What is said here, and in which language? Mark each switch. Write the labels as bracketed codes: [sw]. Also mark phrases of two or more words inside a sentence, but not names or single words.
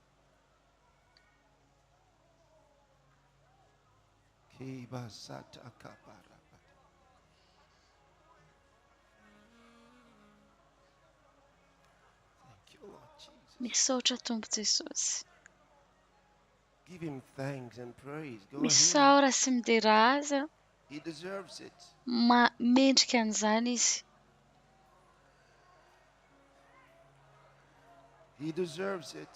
[mg] Kiba sata kapara. Misaotra Tompo Jesosy. [en] Give him thanks and praise. Go [mg] Misaora sy midera azy. [en] He deserves it. [mg] Mendrika an'izany izy. [en] He deserves it.